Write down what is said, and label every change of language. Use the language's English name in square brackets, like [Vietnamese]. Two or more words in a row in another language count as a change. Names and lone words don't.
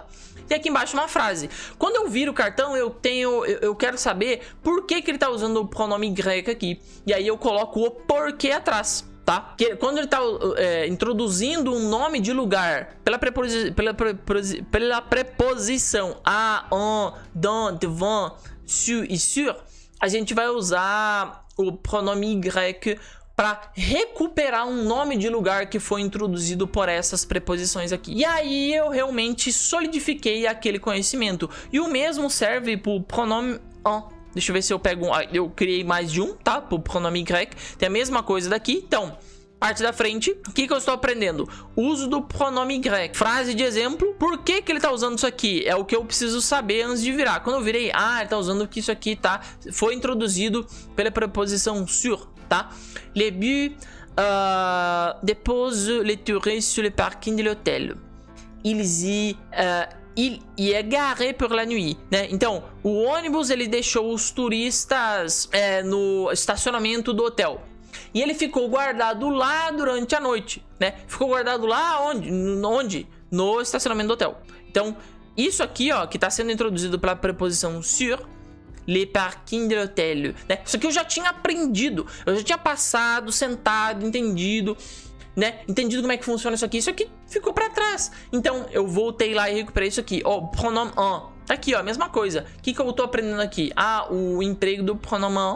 [Portuguese] E aqui embaixo uma frase. Quando eu viro o cartão, eu quero saber por que ele tá usando o pronome Y aqui. E aí eu coloco o porquê atrás. Tá? Porque quando ele está introduzindo um nome de lugar pela preposição a, [French] en, dans, devant, sur e sur, [Portuguese] a gente vai usar o pronome Y para recuperar um nome de lugar que foi introduzido por essas preposições aqui. E aí eu realmente solidifiquei aquele conhecimento. E o mesmo serve para o pronome en. Deixa eu ver se eu pego eu criei mais de um, tá? Pro pronome Y. Tem a mesma coisa daqui. Então, parte da frente. O que eu estou aprendendo? Uso do pronome Y. Frase de exemplo. Por que ele tá usando isso aqui? É o que eu preciso saber antes de virar. Quando eu virei, ele tá usando que isso aqui, tá? Foi introduzido pela preposição sur, tá? [French] Les bus déposent les touristes sur le parking de l'hôtel. Il y est garé pour la nuit, [Portuguese] né? Então, o ônibus ele deixou os turistas no estacionamento do hotel. E ele ficou guardado lá durante a noite, né? Ficou guardado lá onde? No estacionamento do hotel. Então, isso aqui, ó, que tá sendo introduzido pela preposição sur, [French] le parking de l'hôtel, [Portuguese] né? Isso aqui eu já tinha aprendido. Eu já tinha passado, sentado, entendido, né? Entendido como é que funciona isso aqui. Isso aqui ficou pra trás. Então, eu voltei lá e recuperei isso aqui. Ó, pronome en. Tá aqui, ó, a mesma coisa. O que eu tô aprendendo aqui? O emprego do pronome en.